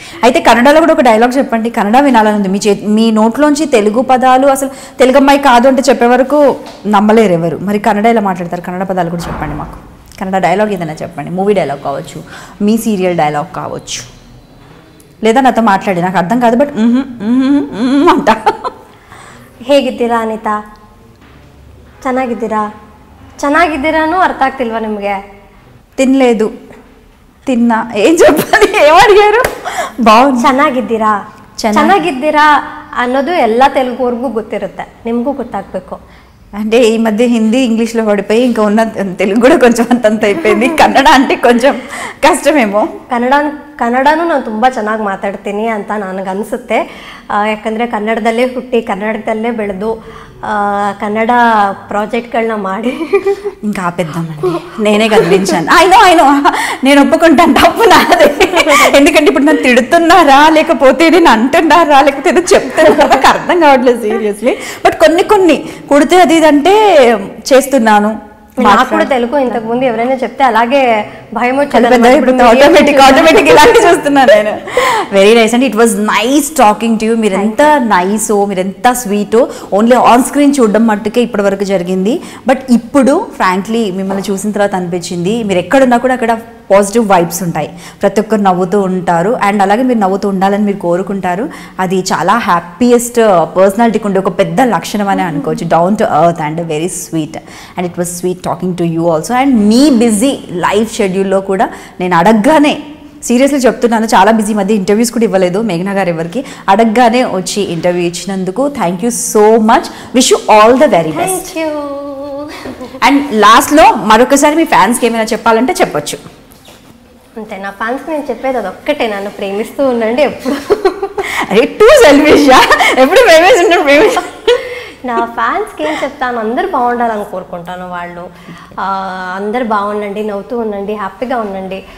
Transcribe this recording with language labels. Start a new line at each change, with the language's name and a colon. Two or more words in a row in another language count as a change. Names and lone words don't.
Telugu: అయితే కన్నడలో కూడా ఒక డైలాగ్ చెప్పండి, కన్నడ వినాలని ఉంది. మీ నోట్లోంచి తెలుగు పదాలు అసలు తెలుగు అమ్మాయి కాదు అంటే చెప్పే వరకు నమ్మలేరు ఎవరు. మరి కన్నడ ఎలా మాట్లాడతారు? కన్నడ పదాలు కూడా చెప్పండి మాకు. కన్నడ డైలాగ్ ఏదైనా చెప్పండి,
English: movie dialogue
Telugu: కావచ్చు, మీ
English: serial dialogue
Telugu: కావచ్చు, లేదా నాతో మాట్లాడి నాకు అర్థం కాదు బట్ అంట.
Kannada: ಹೇಗಿದ್ದೀರಾ ಅನಿತಾ? ಚೆನ್ನಾಗಿದ್ದೀರಾ? ಚೆನ್ನಾಗಿದ್ದೀರಾನು ಅರ್ಥ ಆಗ್ತಿಲ್ವಾ ನಿಮಗೆ?
Telugu: తినలేదు, తిన్నా, ఏం చెప్పాలి, ఏమడిగారు? బాగుంది.
Kannada: ಚೆನ್ನಾಗಿದ್ದೀರಾ ಚೆನ್ನಾಗಿದ್ದೀರಾ ಅನ್ನೋದು ಎಲ್ಲ ತೆಲುಗುವರೆಗೂ ಗೊತ್ತಿರುತ್ತೆ, ನಿಮಗೂ ಗೊತ್ತಾಗಬೇಕು.
Telugu: అంటే ఈ మధ్య హిందీ ఇంగ్లీష్లో పడిపోయి ఇంకా ఉన్న తెలుగు కూడా కొంచెం అంతంత అయిపోయింది. కన్నడ అంటే కొంచెం కష్టమేమో.
Kannada: ಕನ್ನಡನೂ ನಾನು ತುಂಬ ಚೆನ್ನಾಗಿ ಮಾತಾಡ್ತೀನಿ ಅಂತ ನನಗನ್ಸುತ್ತೆ. ಯಾಕಂದರೆ ಕನ್ನಡದಲ್ಲೇ ಹುಟ್ಟಿ ಕನ್ನಡದಲ್ಲೇ ಬೆಳೆದು ಕನ್ನಡ ಪ್ರಾಜೆಕ್ಟ್ಗಳನ್ನ ಮಾಡಿ
Telugu: ఇంకా ఆపేద్దామండి, నేనే కనిపించాను. అయినో నేను ఒప్పుకుంటాను, తప్పు నాదే. ఎందుకంటే ఇప్పుడు నన్ను తిడుతున్నారా లేకపోతే నేను అంటున్నారా లేకపోతే ఏదో చెప్తున్నారా నాకు అర్థం కావట్లేదు సీరియస్లీ. బట్ కొన్ని కుడితే అది ఇదంటే చేస్తున్నాను. నాకు కూడా తెలుగు ఇంతకు ముందు ఎవరైనా చెప్తే అలాగే భయం వచ్చేది, ఆటోమేటిక్ ఇలాంటి చూస్తున్నాను నేను.
English: very nice and it was nice talking to you.
Telugu: మీరు ఎంత నైసో, మీరు ఎంత స్వీటో
English: only on screen
Telugu: చూడడం మట్టుకే ఇప్పటి వరకు జరిగింది. బట్ ఇప్పుడు ఫ్రాంక్లీ మిమ్మల్ని చూసిన తర్వాత అనిపించింది మీరు ఎక్కడున్నా కూడా అక్కడ
English: positive vibes
Telugu: ఉంటాయి, ప్రతి ఒక్కరు నవ్వుతూ ఉంటారు అండ్ అలాగే మీరు నవ్వుతూ ఉండాలని మీరు కోరుకుంటారు. అది చాలా
English: happiest personality
Telugu: ఉండే ఒక పెద్ద లక్షణం అని అనుకోవచ్చు.
English: down to earth and very sweet and it was sweet talking to you also.
Telugu: అండ్ మీ
English: busy life schedule
Telugu: కూడా నేను అడగగానే సీరియస్లీ చెప్తున్నాను, చాలా బిజీ, మధ్య ఇంటర్వ్యూస్ కూడా ఇవ్వలేదు మేఘనా గారు ఎవరికి, అడగగానే వచ్చి ఇంటర్వ్యూ ఇచ్చినందుకు
English: thank you so much. wish you all the very best.
Telugu: అండ్ లాస్ట్లో మరొకసారి మీ ఫ్యాన్స్కి ఏమైనా చెప్పాలంటే చెప్పొచ్చు. అంతే, నా ఫ్యాన్స్కి నేను చెప్పేది అది ఒక్కటే, నన్ను ప్రేమిస్తూ ఉండండి ఎప్పుడు. అరే
English: too selfish,
Telugu: ఎప్పుడు ప్రేమిస్తుంటారు. నా ఫ్యాన్స్కి ఏం చెప్తాను, అందరు బాగుండాలని కోరుకుంటాను. వాళ్ళు అందరు బాగుండండి, నవ్వుతూ ఉండండి, హ్యాపీగా ఉండండి.